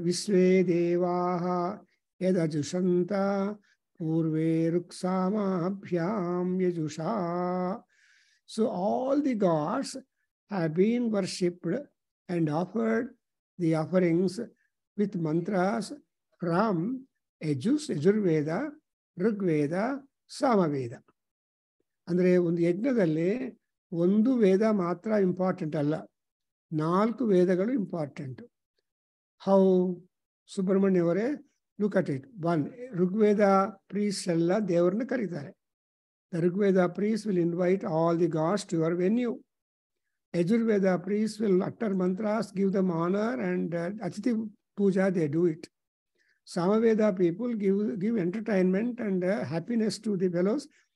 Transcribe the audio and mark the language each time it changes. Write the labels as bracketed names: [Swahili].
[Sanskrit] Visve devaha yadajushanta purve ruksama abhyam yajusha. [English] So, all the gods have been worshipped and offered the offerings with mantras from Yajurveda, Rigveda, Samaveda. [Kannada] ಅಂದರೆ ಒಂದು ಯಜ್ಞದಲ್ಲಿ ಒಂದು ವೇದ ಮಾತ್ರ important ಅಲ್ಲ, 4 ವೇದಗಳು important. How Subrahmanya ಅವರೇ, [English] Look at it. [Kannada] 1, Rigveda priest ಎಲ್ಲ ದೇವರನ್ನ ಕರೀತಾರೆ. [English] The Rigveda priest will invite all the gods to your venue. Yajurveda priest will utter mantras, give them honor, and Atithi Puja, they do it. Samaveda people give entertainment and happiness to the fellows.